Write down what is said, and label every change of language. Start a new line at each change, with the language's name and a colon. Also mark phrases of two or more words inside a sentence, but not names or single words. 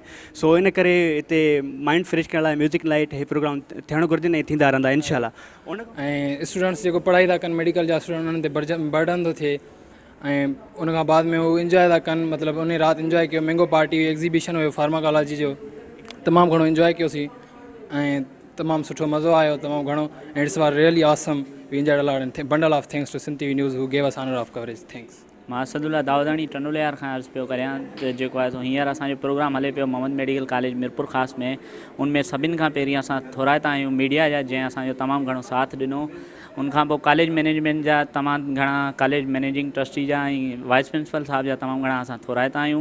Sindhi: सो इन करे हिते
English: mind fresh
Sindhi: करण लाइ
English: music night
Sindhi: हीउ प्रोग्राम थियणु घुरिजनि ऐं थींदा रहंदा इनशाला। ऐं स्टूडेंट्स जेको पढ़ाई था कनि मेडिकल जा स्टूडेंट उन्हनि ते बर्डन थो थिए, ऐं उन खां बाद में उहो इंजॉय था कनि, मतिलबु उन राति इंजॉय कयो।
English: mango party exhibition
Sindhi: हुयो फार्माकोलॉजी जो, तमामु घणो इंजॉय कयोसीं ऐं तमामु सुठो मज़ो आयो, तमामु घणो।
English: And it's was really awesome, we enjoyed a lot and bundle of thanks to Sindh TV News who gave us honour of coverage. Thanks.
Sindhi: मां असदुल्ला दाऊदानी टंडोलियार खां अर्ज़ु पियो करियां त जेको आहे सो हींअर असांजो प्रोग्राम हले पियो मोहम्मद मेडिकल कॉलेज मीरपुर ख़ासि में, उनमें सभिनि खां पहिरीं असां थोराइता आहियूं मीडिया जा, जंहिं असांजो तमामु घणो साथ ॾिनो। उनखां पोइ
English: college management
Sindhi: जा तमामु घणा,
English: college managing trustee
Sindhi: जा ऐं
English: vice principal
Sindhi: साहब जा तमामु घणा असां थोराइता आहियूं।